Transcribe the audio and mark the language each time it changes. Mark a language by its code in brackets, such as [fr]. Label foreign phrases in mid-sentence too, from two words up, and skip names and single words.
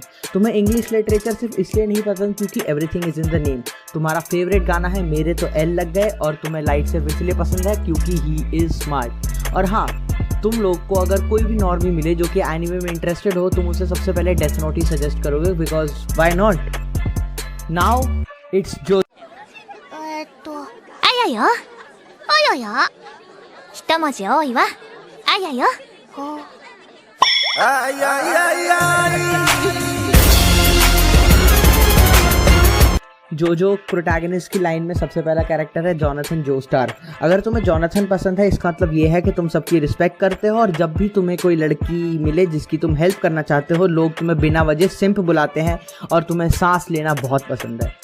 [hi] तुम्हें [en] English literature [hi] सिर्फ इसलिए नहीं पसंद क्योंकि [en] everything is in the name. [hi] तुम्हारा फेवरेट गाना है मेरे तो एल लग गए और तुम्हें लाइट सिर्फ इसलिए पसंद है क्योंकि [en] he is smart. [hi] और हाँ, तुम लोग को अगर कोई भी नॉर्मी मिले जो कि एनिमे में इंटरेस्टेड हो तुम उसे सबसे पहले डेथ नोट ही सजेस्ट करोगे, [en] because why not. now it's Jo [ja] あやよ。およよ。一文字多いわ。あやよ。 [hi] जो प्रोटैगनिस्ट की लाइन में सबसे पहला कैरेक्टर है जोनाथन जोस्टार। अगर तुम्हें जोनाथन पसंद है इसका मतलब ये है कि तुम सबकी रिस्पेक्ट करते हो और जब भी तुम्हें कोई लड़की मिले जिसकी तुम हेल्प करना चाहते हो लोग तुम्हें बिना वजह सिंप बुलाते हैं और तुम्हें सांस लेना बहुत पसंद है।